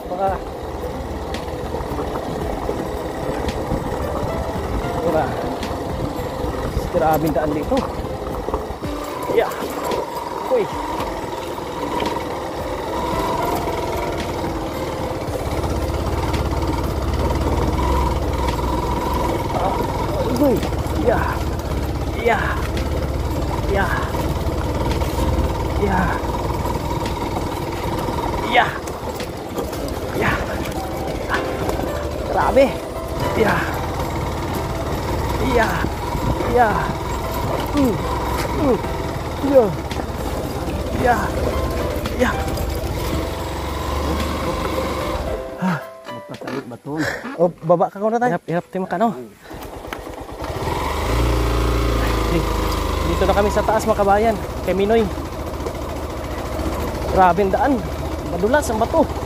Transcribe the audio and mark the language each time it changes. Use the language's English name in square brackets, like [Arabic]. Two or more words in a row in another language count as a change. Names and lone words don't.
[Filipino] Baka grabing daan dito. [English] Yeah. Uy. Uy. Yeah. Yeah. Yeah. Yeah. Yeah. Yeah. Grabe. Yeah. Yeah. Yeah. Yeah. Yeah. Yeah. [Filipino] Magpasalit baton. Oh, baba ka muna tayo. Hirap tayo makano. Dito na kami sa taas mga kabayan, kay Minoy. Grabe ang daan. Madulas ang bato.